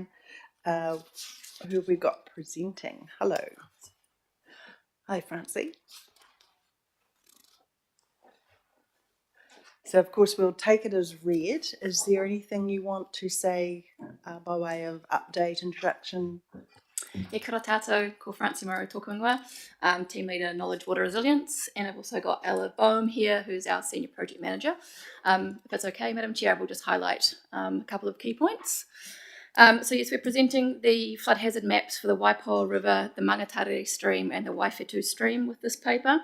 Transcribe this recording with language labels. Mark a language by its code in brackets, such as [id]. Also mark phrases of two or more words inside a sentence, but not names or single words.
[en] Who have we got presenting? Hello. Hi, Francie. So, of course, we'll take it as read. Is there anything you want to say by way of update, introduction? [mi] E kura tātou, ko Francie Morrow tōku ingoa, [en] Team Leader Knowledge Water Resilience, and I've also got Ella Boehm here, who's our Senior Project Manager. If it's okay, Madam Chair, I will just highlight a couple of key points. So yes, we're presenting the flood hazard maps for the Waipoa River, the Mangatare Stream and the Waifetu Stream with this paper.